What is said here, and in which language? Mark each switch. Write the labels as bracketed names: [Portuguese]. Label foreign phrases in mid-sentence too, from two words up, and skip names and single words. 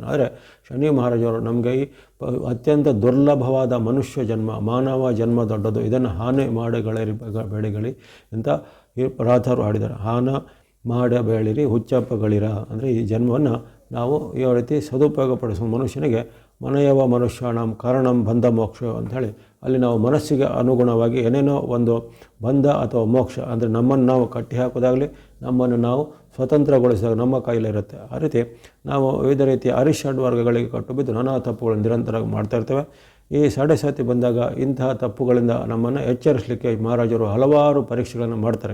[Kannada] ಆದರೆ ಶನಿ ಮಹಾರಾಜರು ನಮಗೆ ಈ ಅತ್ಯಂತ ದುರ್ಲಭವಾದ ಮನುಷ್ಯ ಜನ್ಮ, ಮಾನವ ಜನ್ಮ ದೊಡ್ಡದು, ಇದನ್ನು ಹಾನಿ ಮಾಡಬೇಡಿಗಳಿ ಅಂತ ಈ ರಾಥರು ಹಾಡಿದ್ದಾರೆ. ಹಾನ ಮಾಡಬೇಡಿರಿ ಹುಚ್ಚಪ್ಪಗಳಿರ. ಅಂದರೆ ಈ ಜನ್ಮವನ್ನು ನಾವು ಯಾವ ರೀತಿ ಸದುಪಯೋಗಪಡಿಸುವ ಮನುಷ್ಯನಿಗೆ [Sanskrit] ಮನಯವ ಮನುಷ್ಯಾಣಂ ಕಾರಣಂ ಬಂಧ ಮೋಕ್ಷ [Kannada] ಅಂಥೇಳಿ ಅಲ್ಲಿ ನಾವು ಮನಸ್ಸಿಗೆ ಅನುಗುಣವಾಗಿ ಏನೇನೋ ಒಂದು ಬಂಧ ಅಥವಾ ಮೋಕ್ಷ ಅಂದರೆ ನಮ್ಮನ್ನು ನಾವು ಕಟ್ಟಿ ಹಾಕೋದಾಗಲಿ, ನಮ್ಮನ್ನು ನಾವು ಸ್ವತಂತ್ರಗೊಳಿಸಿದಾಗ ನಮ್ಮ ಕೈಲಿರುತ್ತೆ. ಆ ರೀತಿ ನಾವು ವಿವಿಧ ರೀತಿಯ ಅರಿಷಡ್ ವರ್ಗಗಳಿಗೆ ಕಟ್ಟುಬಿದ್ದು ನಾನಾ ತಪ್ಪುಗಳನ್ನು ನಿರಂತರವಾಗಿ ಮಾಡ್ತಾ ಇರ್ತೇವೆ. ಈ [Hindi] साढ़े साती [Kannada] ಬಂದಾಗ ಇಂತಹ ತಪ್ಪುಗಳಿಂದ ನಮ್ಮನ್ನು ಎಚ್ಚರಿಸಲಿಕ್ಕೆ ಮಹಾರಾಜರು ಹಲವಾರು ಪರೀಕ್ಷೆಗಳನ್ನು ಮಾಡ್ತಾರೆ.